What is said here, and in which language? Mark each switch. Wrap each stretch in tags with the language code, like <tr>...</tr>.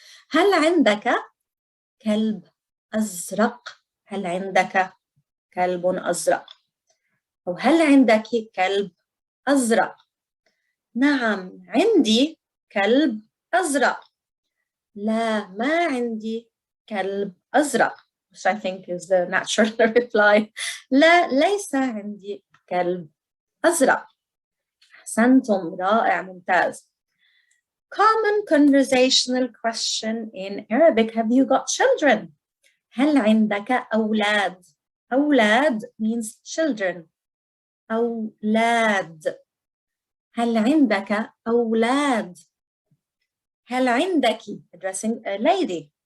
<ar>هل عندك كلب أزرق؟ هل عندك كلب أزرق؟ أو هل عندك كلب أزرق؟ نعم عندي كلب أزرق. لا ما عندي كلب أزرق.</ar> <en>Which I think is the natural reply.</en> <ar>لا ليس عندي كلب أزرق. أحسنتم. رائع. ممتاز.</ar> <en>Common conversational question in Arabic. Have you got children?</en> <ar>هل عندك أولاد?</ar> <en>أولاد means children.</en> <ar>أولاد. هل عندك أولاد؟ هل عندك</ar> <en>addressing a lady.</en>